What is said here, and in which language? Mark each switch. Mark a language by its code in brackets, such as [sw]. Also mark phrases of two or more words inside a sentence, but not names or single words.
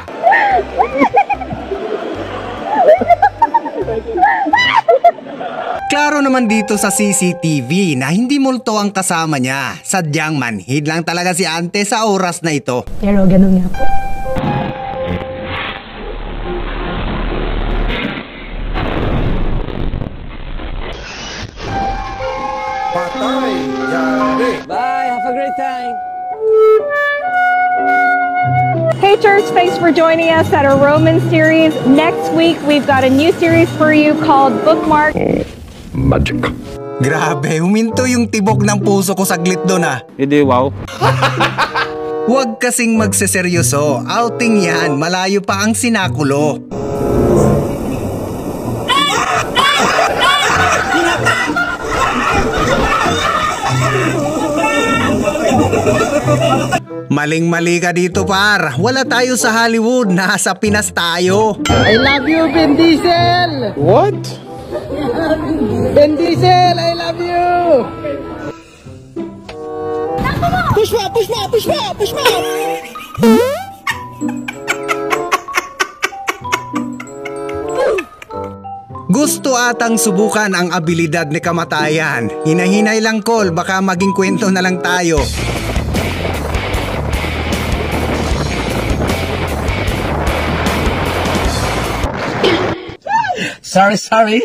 [tl] Klaro naman dito sa CCTV na hindi multo ang kasama niya. Sadyang manhid lang talaga si Ante sa oras na ito. Pero ganun nga po. Patay, yari. [en] Bye, have a great time. Hey church, thanks for joining us at our Roman series. Next week, we've got a new series for you called Bookmark. Magic. [tl] Grabe, huminto yung tibok ng puso ko saglit doon ah. Hindi, wow. Huwag kasing magseseryoso. Outing yan, malayo pa ang sinakulo. Maling-mali ka dito par. Wala tayo sa Hollywood, nasa Pinas tayo. [en] I love you, Vin Diesel! What? Vin Diesel, I love you! Push me, push me, push me, push me! [tl] Gusto atang subukan ang abilidad ni kamatayan. Hinahinay lang call, baka maging kwento na lang tayo. Sorry.